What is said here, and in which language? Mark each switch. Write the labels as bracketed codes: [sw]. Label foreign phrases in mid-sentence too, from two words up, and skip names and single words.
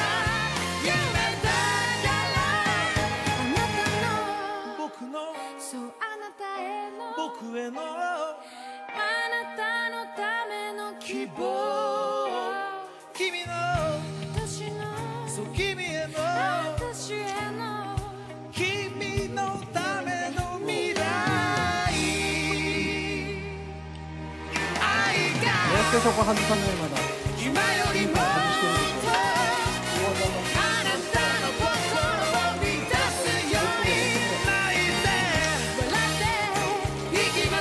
[ja] 夢だからあなたの僕のそうあなたへの僕へのあなたのための希望君の私のそう君への私への君のための未来愛が [ko] 왜 저거 한 3년마다 [ja] 今よりもっとあなたの心を満たすように泣いて笑っていきま